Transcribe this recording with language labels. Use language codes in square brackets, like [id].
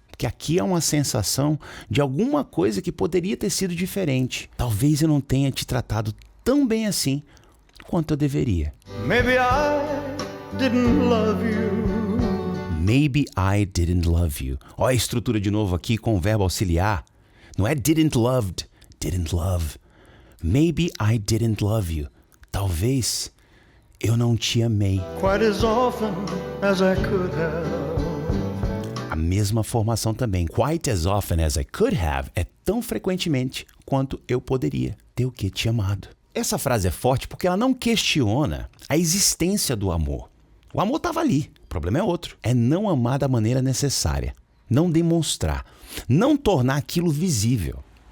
[pt] Porque aqui é uma sensação de alguma coisa que poderia ter sido diferente. Talvez eu não tenha te tratado tão bem assim quanto eu deveria. [en] Maybe I didn't love you. Maybe I didn't love you. [pt] Olha a estrutura de novo aqui com o verbo auxiliar. Não é [en] didn't loved, didn't love. Maybe I didn't love you. [pt] Talvez eu não te amei. [en] Quite as often as I could have. [pt] A mesma formação também. [en] Quite as often as I could have [pt] é tão frequentemente quanto eu poderia ter o que te amado. Essa frase é forte porque ela não questiona a existência do amor. O amor estava ali, o problema é outro. É não amar da maneira necessária, não demonstrar, não tornar aquilo visível.